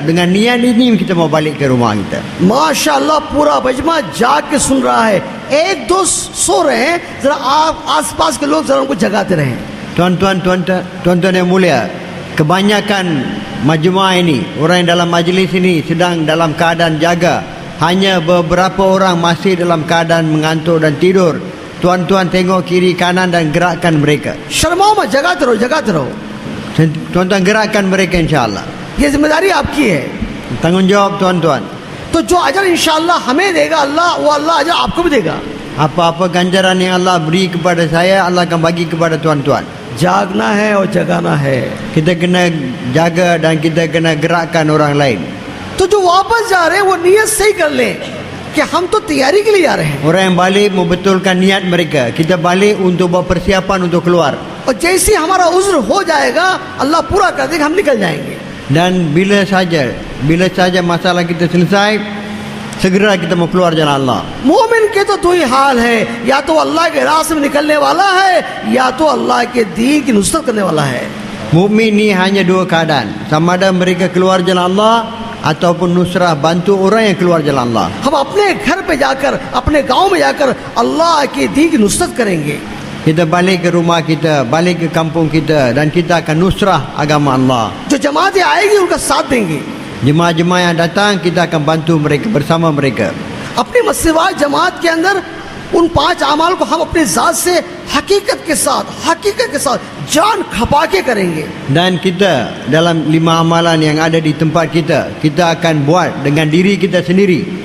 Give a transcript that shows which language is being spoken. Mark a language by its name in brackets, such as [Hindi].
[Malay] Dengan niat ini kita mau balik ke rumah kita. [Hindi] माशाअल्लाह पूरा मजमा जाग के सुन रहा है। एक दो सो रहे हैं, जरा आप आसपास के लोग जरा उनको जगाते रहें। [Malay] Tuan-tuan yang mulia, kebanyakan majmua ini, orang yang dalam majlis ini sedang dalam keadaan jaga. Hanya beberapa orang masih dalam keadaan mengantuk dan tidur. Tuan-tuan tengok kiri kanan dan gerakkan mereka. [Hindi] शर्माओ मत, जगाते रहो, जगाते रहो. [Malay] Tuan-tuan gerakkan mereka insya-Allah. [Hindi] ये जिम्मेदारी आपकी है. [Malay] Tanggungjawab tuan-tuan. [Hindi] तो जो अजर इंशाअल्लाह हमें देगा अल्लाह, वो अल्लाह अजर आपको भी देगा. [Malay] Apa-apa ganjaran yang Allah beri kepada saya, Allah akan bagi kepada tuan-tuan. [Hindi] जागना है और जगाना है. [Malay] Kita kena jaga dan kita kena gerakkan orang lain. [Hindi] तो जो वापस जा रहे हैं वो नियत सही कर लें कि हम तो तैयारी के लिए जा रहे हैं. [Malay] Orang yang balik membetulkan niat mereka. Kita balik untuk buat persiapan untuk keluar. [Hindi] और जैसे ही हमारा उज्र हो जाएगा अल्लाह पूरा कर देगा, हम निकल जाएंगे. [Malay] Dan bila saja masalah kita selesai, segera kita mau keluar jalan Allah. [Hindi] मोमिन के तो दो ही हाल है, या तो अल्लाह के रास्ते में निकलने वाला है या तो अल्लाह के दीन की नुसरत करने वाला है. [Malay] Mukmin ni hanya dua keadaan. Sama ada mereka keluar jalan Allah ataupun nusrah bantu orang yang keluar jalan Allah. [Hindi] हम अपने घर पे जाकर, अपने गांव में जाकर अल्लाह के दीन की नुसरत करेंगे. [Malay] Kita balik ke rumah kita, balik ke kampung kita dan kita akan nusrah agama Allah. [Hindi] जो जमातें आएगी उनका साथ देंगे. [Malay] Jemaah-jemaah yang datang kita akan bantu mereka, bersama mereka. [Hindi] अपनी मस्जिद जमात के अंदर उन 5 अमाल को हम अपनी जात से हकीकत के साथ जान खपा के करेंगे. [Malay] Dan kita dalam 5 amalan yang ada di tempat kita akan buat dengan diri kita sendiri.